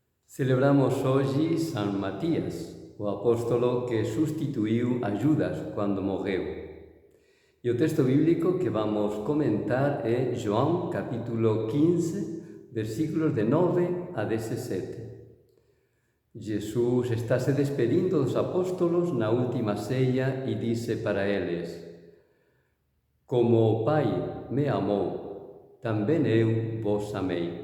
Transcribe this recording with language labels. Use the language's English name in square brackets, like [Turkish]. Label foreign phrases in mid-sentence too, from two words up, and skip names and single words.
[Galician] Celebramos hoxe San Matías, o apóstolo que sustituiu a Judas cando morreu. E o texto bíblico que vamos comentar é João, capítulo 15, versículos de 9 a 17. Jesús está se despedindo dos apóstolos na última ceia e dice para eles: Como o Pai me amou, tamén eu vos amei.